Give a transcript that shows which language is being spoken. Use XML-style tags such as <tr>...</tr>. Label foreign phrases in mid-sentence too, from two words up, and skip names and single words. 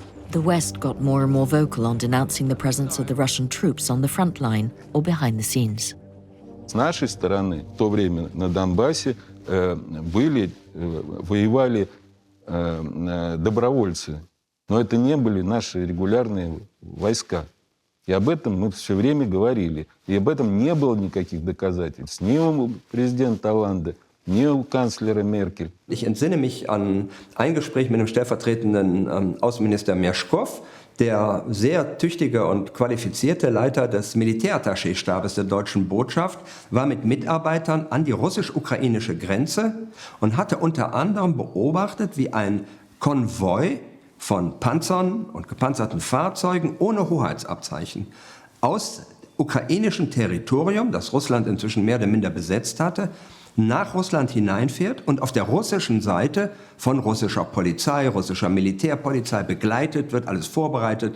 <en>The West got more and more vocal on denouncing the presence of the Russian troops on the front line or behind the scenes.</en> <ru>С нашей стороны в то время на Донбассе воевали добровольцы, но это не были наши регулярные войска. И об этом мы все время говорили. И об этом не было никаких доказательств. Ни у президента Олланды, ни у канцлера Меркель.</ru> <de>Ich entsinne mich an ein Gespräch mit dem stellvertretenden Außenminister Merschkow, der sehr tüchtige und qualifizierte Leiter des Militärattachéstabes der deutschen Botschaft, war mit Mitarbeitern an die russisch-ukrainische Grenze und hatte unter anderem beobachtet, wie ein Konvoi von Panzern und gepanzerten Fahrzeugen ohne Hoheitsabzeichen aus ukrainischem Territorium, das Russland inzwischen mehr oder minder besetzt hatte, nach Russland hineinfährt und auf der russischen Seite von russischer Polizei, russischer Militärpolizei begleitet wird, alles vorbereitet.</de>